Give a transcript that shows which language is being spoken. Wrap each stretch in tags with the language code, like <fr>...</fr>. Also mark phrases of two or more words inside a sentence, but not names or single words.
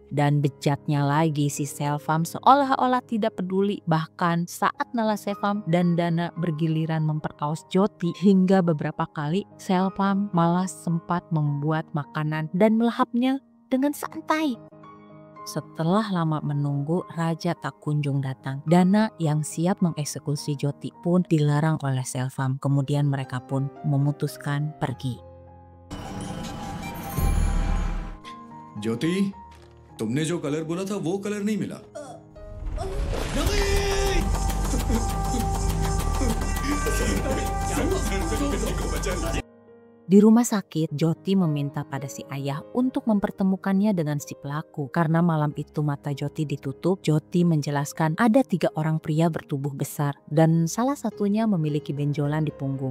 <id>Dan bejatnya lagi si Selvam seolah-olah tidak peduli, bahkan saat Nalasivam dan Dana bergiliran memperkaos Jyoti, hingga beberapa kali Selvam malah sempat membuat makanan dan melahapnya dengan santai. Setelah lama menunggu, Raja tak kunjung datang. Dana yang siap mengeksekusi Jyoti pun dilarang oleh Selvam. Kemudian mereka pun memutuskan pergi.</id> <hi>ज्योति, तुमने जो कलर बोला था वो कलर नहीं मिला।</hi> <id>Di rumah sakit, Jyoti meminta pada si ayah untuk mempertemukannya dengan si pelaku. Karena malam itu mata Jyoti ditutup, Jyoti menjelaskan ada 3 orang pria bertubuh besar dan salah satunya memiliki benjolan di punggung.</id>